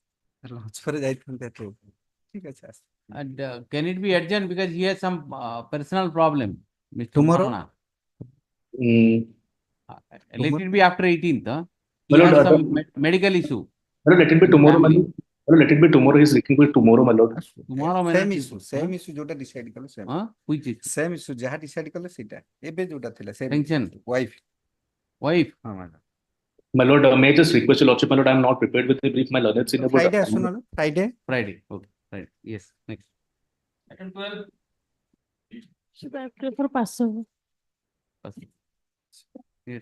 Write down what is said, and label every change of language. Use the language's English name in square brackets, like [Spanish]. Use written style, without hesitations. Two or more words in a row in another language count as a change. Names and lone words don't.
[English] And can it be adjourned because he has some personal problem, Mr. Tomorrow? Mohana? Let Tomorrow? it be after 18th. He My lord, has some medical issue. My lord, let it be tomorrow, my lord. My lord, let it be tomorrow. He's looking for tomorrow, my lord. Tomorrow, my Same lord. issue, same issue जोटा decide कलो same. Which is? Same issue [Odia] ଯାହା decide କଲୋ ସେଇଟା. ଏବେ ଯୋଉଟା ଥିଲା same. [English] Pension. Wife. Wife. हाँ madam. My lord, may I just request Your Lordship, my lord, I am not prepared with the brief. My learned senior. Friday [Odia] ଆସୁନା ନା? [English] Friday. Friday. Okay. Right. Yes. Next. Item 12. Should I prefer Passover? Yes.